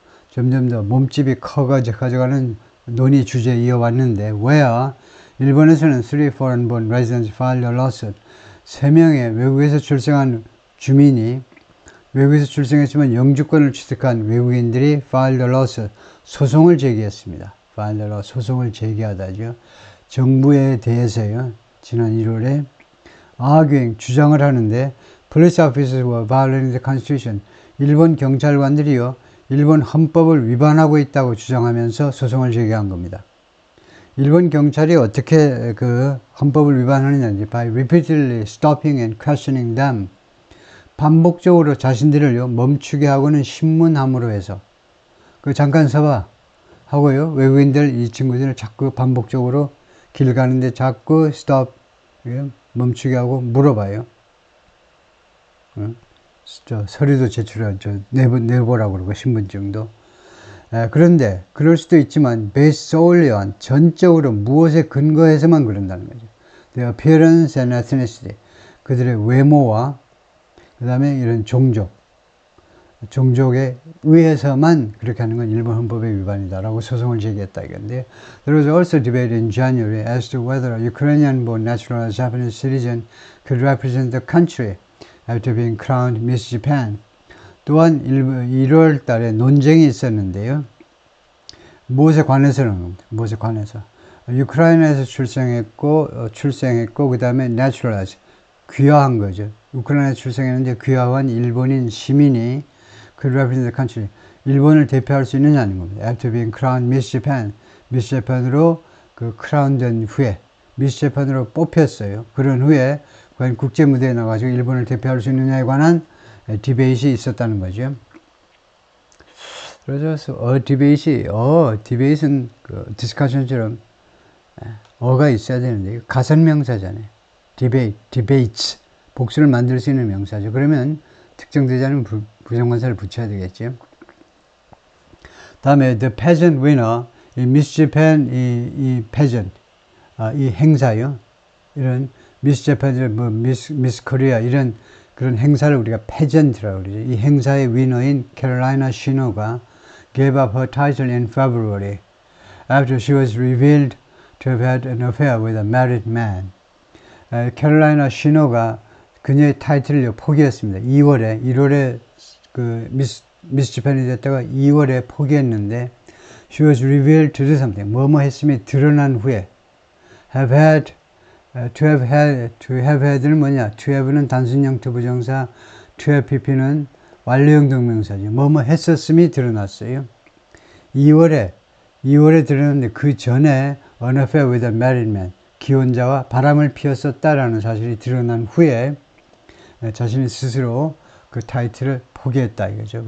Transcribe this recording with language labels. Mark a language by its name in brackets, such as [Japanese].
[Korean] 점점 더 몸집이 커가지고 논의 주제 이어왔는데, [English] where [Korean] 일본에서는 [English] 3 foreign-born residents filed a lawsuit. [Korean] 3명의 외국에서 출생한 주민이 외국에서 출생했지만 영주권을 취득한 외국인들이 [English] filed a lawsuit, [Korean] 소송을 제기했습니다. [English] filed a lawsuit, [Korean] 소송을 제기하다죠. 정부에 대해서요. 지난 1월에 [English] arguing, [Korean] 주장을 하는데 [English] police officers were violating the constitution. [Korean] 일본 경찰관들이요. 일본 헌법을 위반하고 있다고 주장하면서 소송을 제기한 겁니다. 일본 경찰이 어떻게 그 헌법을 위반하느냐인지 [English] by repeatedly stopping and questioning them. [Korean] 반복적으로 자신들을요, 멈추게 하고는 신문함으로 해서, 잠깐 서봐 하고요, 외국인들, 이 친구들을 자꾸 반복적으로 길 가는데 자꾸 [English] stop, [Korean] 멈추게 하고 물어봐요. 서류도 제출하죠. 내보라고 그러고, 신분증도. 그런데, 그럴 수도 있지만, [English] based solely on, [Korean] 전적으로 무엇에 근거해서만 그런다는 거죠. [English] The appearance and ethnicity. [Korean] 그들의 외모와 그 다음에 이런 종족에 의해서만 그렇게 하는 건 일본 헌법의 위반이다라고 소송을 제기했다 이건데, [English] there was also debate in January as to whether a Ukrainian-born naturalized Japanese citizen could represent the country after being crowned Miss Japan. [Korean] 또한 1월 달에 논쟁이 있었는데요. 무엇에 관해서는 무엇에 관해서 우크라이나에서 출생했고 그 다음에 [English] naturalized, [Korean] 귀화한 거죠. 우크라이나에 출생했는데 귀화한 일본인 시민이 [English] could represent the country, [Korean] 일본을 대표할 수 있느냐는 겁니다. [English] After being crowned Miss Japan, [Korean] Miss Japan으로 크라운된 후에, Miss Japan으로 뽑혔어요. 그런 후에 과연 국제 무대에 나가지고 일본을 대표할 수 있느냐에 관한 디베이트이 있었다는 거죠. 그래서 디베이트는 디스커션처럼 어가 있어야 되는데 가선명사잖아요. 디베이트. 복수를 만들 수 있는 명사죠. 그러면 특정되지 않은 부정관사를 붙여야 되겠죠. 다음에 the pageant winner, 이 Miss Japan, 이 pageant, 이 행사요. 이런 Miss Japan, Miss Korea 이런 그런 행사를 우리가 pageant라고 그러죠. 이 행사의 위너인 [English] 캐롤라이나 시노가 gave up her title in February after she was revealed to have had an affair with a married man. [Korean] 캐롤라이나 시노가 그녀의 타이틀을 포기했습니다. 1월에 미스 재팬이 됐다가 2월에 포기했는데 [English] She was revealed to do something. [Korean] 뭐뭐 했음이 드러난 후에. [English] Have had, to have had는 [Korean] 뭐냐? To have는 단순형 투부정사, to have pp는 완료형 동명사죠. 뭐뭐 했었음이 드러났어요. 2월에 드러났는데 그 전에 [English] an affair with a married man, [Korean] 기혼자와 바람을 피웠었다라는 사실이 드러난 후에 자신이 스스로 그 타이틀을 포기했다 이거죠.